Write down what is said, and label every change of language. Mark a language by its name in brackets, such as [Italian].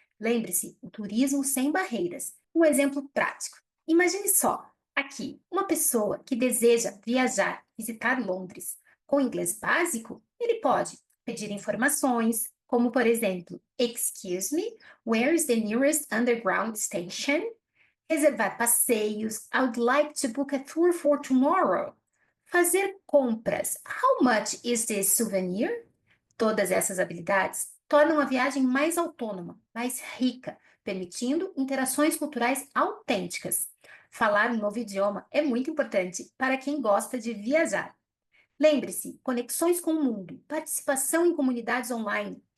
[Portuguese] Lembre-se, o turismo sem barreiras. Um exemplo prático. Imagine só, aqui, uma pessoa que deseja viajar, visitar Londres. Com inglês básico, ele pode pedir informações, como por exemplo, [English] Excuse me, where is the nearest underground station? [Portuguese] Reservar passeios. [English] I would like to book a tour for tomorrow. [Portuguese] Fazer compras. [English] How much is this souvenir? [Portuguese] Todas essas habilidades tornam a viagem mais autônoma, mais rica, permitindo interações culturais autênticas. Falar um novo idioma é muito importante para quem gosta de viajar. Lembre-se, conexões com o mundo, participação em comunidades online.